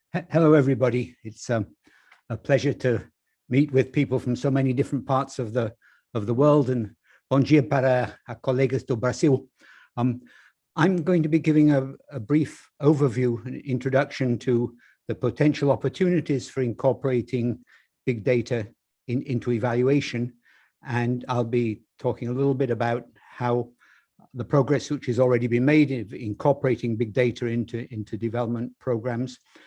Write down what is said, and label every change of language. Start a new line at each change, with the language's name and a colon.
English: Hello, everybody. It's a pleasure to meet with people from so many different parts of the world.
Portuguese: And bom dia para a colegas do Brasil.
English: I'm going to be giving a brief overview, an introduction to the potential opportunities for incorporating big data into evaluation. And I'll be talking a little bit about how the progress which has already been made in incorporating big data into development programs.